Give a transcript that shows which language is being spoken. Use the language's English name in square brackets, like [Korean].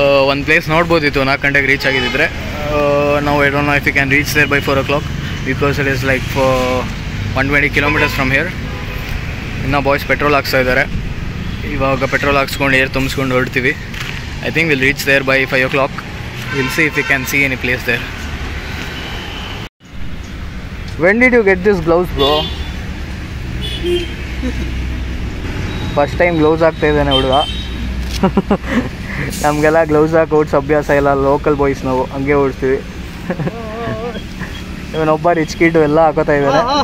[Kannada] ಒಂದು ಪ್ಲೇಸ್ ನೋಡ್ಬೋದಿತ್ತು 4 ಗಂಟೆಗೆ ರೀಚ್ ಆಗಿದ್ದಿದ್ರೆ. ನಾವು [English] I don't know if you can reach there by 4 o'clock because it is like 120 kilometers from here. [Kannada] ಇನ್ನು boys petrol ಹಾಕ್ಸ್ತಾ ಇದ್ದಾರೆ. ಇವಾಗ petrol ಹಾಕ್ಸ್ಕೊಂಡು air ತುಂಬಿಸ್ಕೊಂಡು ಹೊರಡ್ತೀವಿ. [English] I think we'll reach there by 5 o'clock. We'll see if we can see any place there. When did you get this gloves, bro? First time [Kannada] gloves ಹಾಕ್ತಾ ಇದ್ದಾನೆ ಹುಡುಗ. ನಮಗೆಲ್ಲ gloves ಹಾಕಿ ಓಡಿಸೋ ಅಭ್ಯಾಸ ಇಲ್ಲ, local boys ನಾವು ಹಂಗೆ ಓಡಿಸ್ತೀವಿ. ಇವನೊಬ್ಬ rich kid ಎಲ್ಲ ಹಾಕೋತಾ ಇದ್ದಾನೆ.